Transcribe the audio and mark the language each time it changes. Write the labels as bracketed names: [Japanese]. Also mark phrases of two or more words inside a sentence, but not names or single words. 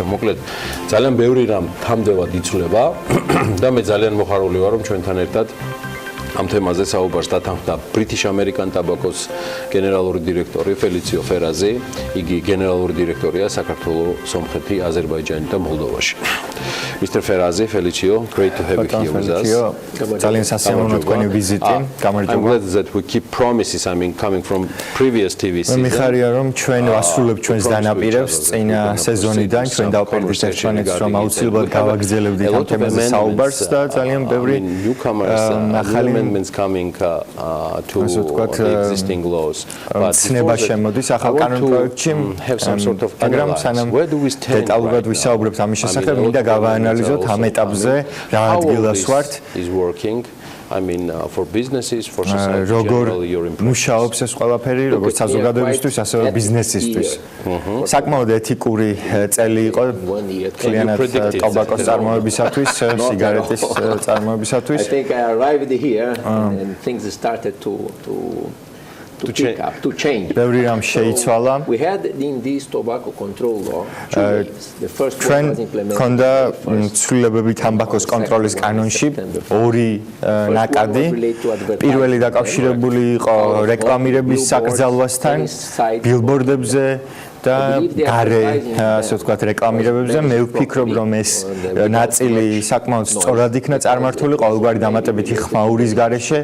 [Georgian] მოკლედ, ძალიან ბევრი რამ თამდევად იცვლება და მე ძალიან მოხარული ვარ, რომ ჩვენთან ერთად ამ თემაზე საუბარს დათანხმდა [English] British American Tobacco-ს [Georgian] გენერალური დირექტორი ფელიციო ფერაზი. იგი გენერალური დირექტორია საქართველოს, სომხეთი, აზერბაიჯანი და მოლდოვაში. [English] Mr. Ferazi, Felicio, great to have you here with us. [Georgian] ძალიან სასიამოვნოა თქვენი ვიზიტი. გამარჯობა. [English] I'm glad that we keep promises, I mean, coming from previous TV season. [Georgian] მიხარია რომ ჩვენ ვასრულებთ ჩვენს დანაპირებს წინა სეზონიდან, ჩვენ დავპირდით ერთმანეთს რომ აუცილებლად გავაგრძელებდით ამ თემაზე საუბარს და ძალიან ბევრი [English] amendments coming to the existing laws. [Georgian] But ცნება შემოდის ახალ კანონპროექტში, მაგრამ სანამ დეტალურად ვისაუბრებთ ამის შესახებ, მინდა გავაანალიზოთ ამ ეტაპზე რა ადგილას ვართ. [English] I mean for businesses, for society generally, your impressions. [Georgian] მუშაობს ეს ყველაფერი, როგორც საზოგადოებისთვის, ასევე ბიზნესისთვის. საკმაოდ ეთიკური წელი იყო კლიანად ტობაკოს წარმოებისათვის, სიგარეტის წარმოებისათვის. [English] I think I arrived here and things started to to pick up, to change. [Georgian] ბევრი რამ შეიცვალა. [English] We had in this tobacco control law two waves. The first one was implemented. [Georgian] ქონდა ცვლილებები თამბაქოს კონტროლის კანონში ორი ნაკადი. პირველი დაკავშირებული იყო რეკლამირების საკრძალვასთან, ბილბორდებზე და გარე, ასე ვთქვათ, რეკლამირებებზე. მე ვფიქრობ, რომ ეს ნაწილი საკმაოდ სწორად იქნა წარმართული ყოველგვარი დამატებითი ხმაურის გარეშე.